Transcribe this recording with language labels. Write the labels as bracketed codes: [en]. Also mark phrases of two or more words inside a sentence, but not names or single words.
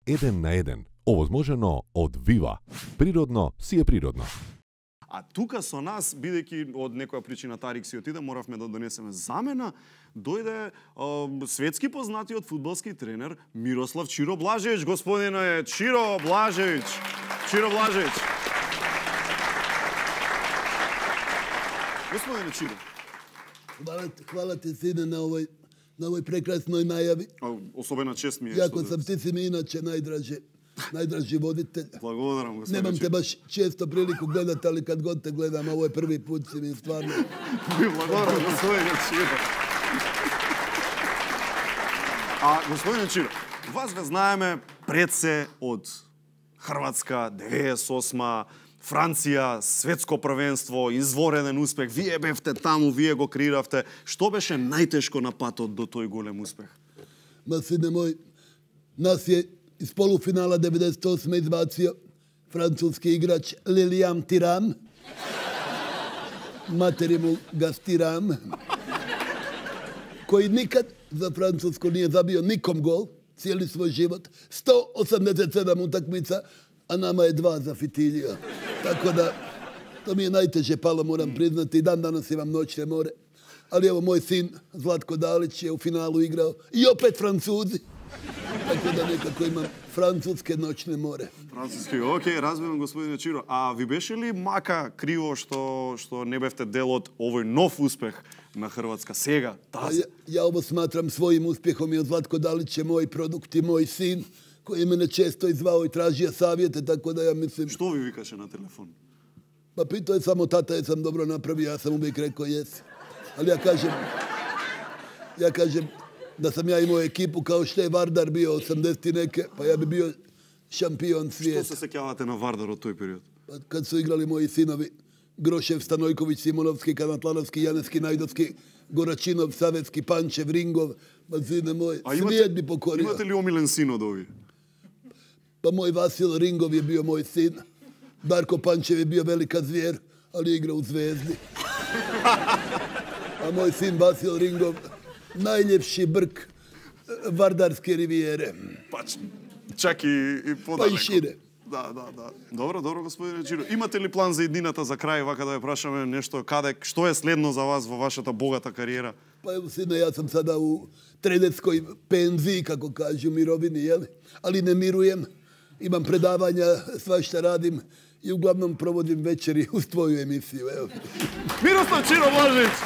[mk] 1 na 1, овозможено од Вива. Природно си е природно. А тука со нас, бидејќи од некоја причина Тарик си отиде, моравме да донесеме замена, дојде светски познатиот фудбалски тренер Мирослав Чиро Блажевич. Господине Чиро Блажевич. Чиро Блажевич. Господине Чиро. [hr] Hvala ti, sine, na ovoj prekrasnoj najavi. [mk] Особена чест ми е. [hr] Jako sam, ti si mi inače najdraži voditelj. [mk] Благодарам, господине. [hr] Nemam te baš često priliku gledati, ali kad god te gledam, ovo je prvi put si mi stvarno... [mk] Благодарам, господине Чиро. А, господине Чиро, вас ве знаеме пред се од Хрватска, 98-ма, Франција, светско првенство, извореден успех. Вие бевте таму, вие го креиравте. Што беше најтешко на патот до тој голем успех? [hr] Ma, sine moj, nas je iz polufinala 98. izbacio francuski igrač Lilian Thuram. Materi mu Gastiram. Koji nikad za Francusku nije zabio nikom gol, cijeli svoj život. 187 utakmica, a nama je 2 za Fitilija. Tako da, to mi je najteže palo, moram priznati. I dan danas imam noćne more. Ali evo, moj sin Zlatko Dalić je u finalu igrao i opet Francuzi. Tako da nekako imam francuske noćne more. [mk] Француски, окей, разбирам, господине Чиро. А ви беше ли мака криво што не бевте дел од овој нов успех на Хрватска сега? [hr] Ja ovo smatram svojim uspjehom i Zlatko Dalić je moj produkt i moj sin koji je mene često izvao i tražio savjete, tako da ja mislim... [mk] Што ви викаше на телефон? [hr] Pa pitao je samo tata, jesam dobro napravio, ja sam uvijek rekao jesi. Ali ja kažem da sam ja imao ekipu kao što je Vardar bio 80 neke, pa ja bi bio šampion svijeta. [mk] Што се сеќавате на Вардар од тој период? [hr] Pa kad su igrali moji sinovi, Grošev, Stanojković, Simonovski, Kanatlanovski, Janevski, Najdovski, Goračinov, Savetski, Pančev, Ringov, pa sine moj, svijet bi pokorio. [mk] Имате ли омилен син од овие? [hr] Pa moj Vasil Ringov je bio moj sin. Darko Pančev je bio velika zvijer, ali je igrao u Zvezdi. A moj sin Vasil Ringov, najljepši brk Vardarske rivijere. Pa čak [mk] и подалеко. [hr] Pa i šire. [mk] Да. Добро, господине Чиро. Имате ли план за иднината за крај, вака да ја прашаме нешто, што е следно за вас во вашата богата кариера? [hr] Pa evo, sine, ja sam sada u trenerskoj penziji, kako kažu, mirovini, jeli? Ali ne mirujem. Imam predavanja, svašta radim i uglavnom provodim večeri uz tvoju emisiju. Evo. Miroslav Čiro Blažević!